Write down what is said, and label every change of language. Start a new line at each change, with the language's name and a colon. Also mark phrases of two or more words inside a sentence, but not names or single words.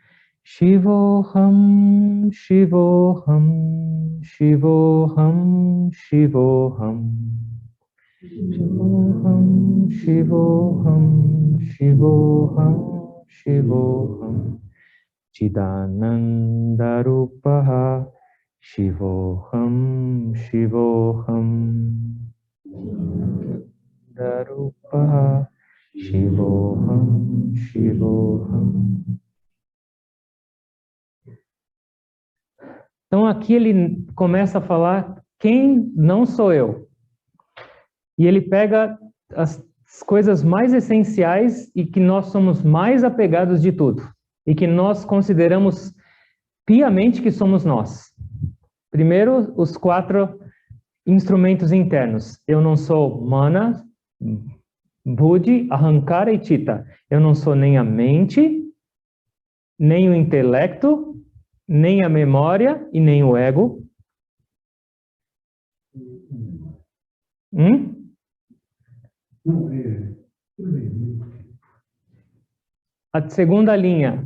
Sanskrit: शिवोऽहम् शिवोऽहम् शिवोऽहम् शिवोऽहम् शिवोऽहम् शिवोऽहम् शिवोऽहम् शिवोऽहम् चिदानन्द रूपः शिवोऽहम् शिवोऽहम् दरूपः शिवोऽहम् शिवोऽहम्.
Portuguese: Então aqui ele começa a falar quem não sou eu. E ele pega as coisas mais essenciais e que nós somos mais apegados de tudo. E que nós consideramos piamente que somos nós. Primeiro, os 4 instrumentos internos. Eu não sou mana, buddhi, ahankara e chitta. Eu não sou nem a mente, nem o intelecto, nem a memória e nem o ego. A segunda linha.